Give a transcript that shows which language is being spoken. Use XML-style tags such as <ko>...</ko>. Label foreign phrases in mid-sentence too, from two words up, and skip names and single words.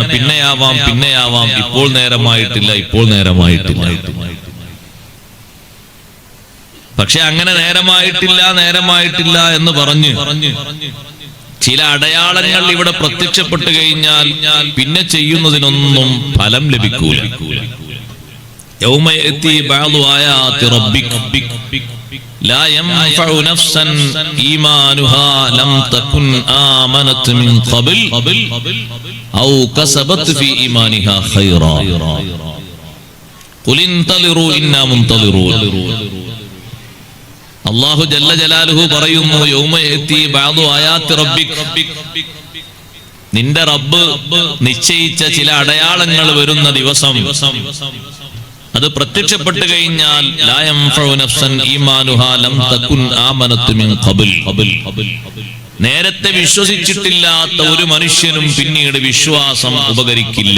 <ml>പിന്നെയാവാം, ഇപ്പോൾ നേരമായിട്ടില്ല, ഇപ്പോൾ നേരമായിട്ടില്ല. പക്ഷെ അങ്ങനെ നേരമായിട്ടില്ല എന്ന് പറഞ്ഞ് ചില അടയാളങ്ങൾ ഇവിടെ പ്രത്യക്ഷപ്പെട്ടു കഴിഞ്ഞാൽ പിന്നെ ചെയ്യുന്നതിനൊന്നും ഫലം ലഭിക്കൂല.</ml> <ar>يوم يأتي بعض آيات ربك لا ينفع نفسا إيمانها لم تكن آمنت من قبل أو كسبت في إيمانها خيرا قل انتظروا إنا منتظرون.</ar> <ml>അല്ലാഹു</ml> <ar>جل جلاله</ar> <ml>പറയുന്നു,</ml> <ar>يوم يأتي بعض آيات ربك,</ar> <ml>നിന്റെ റബ്ബ് നിശ്ചയിച്ച ചില അടയാളങ്ങൾ വരുന്ന ദിവസം അത് പ്രത്യക്ഷപ്പെട്ടു കഴിഞ്ഞാൽ</ml> <ar>لا ينفع نفسا إيمانها لم تكن آمنت من قبل,</ar> <ml>നേരത്തെ വിശ്വസിച്ചിട്ടില്ലാത്ത ഒരു മനുഷ്യനും പിന്നീട് വിശ്വാസം ഉപകരിക്കില്ല.</ml>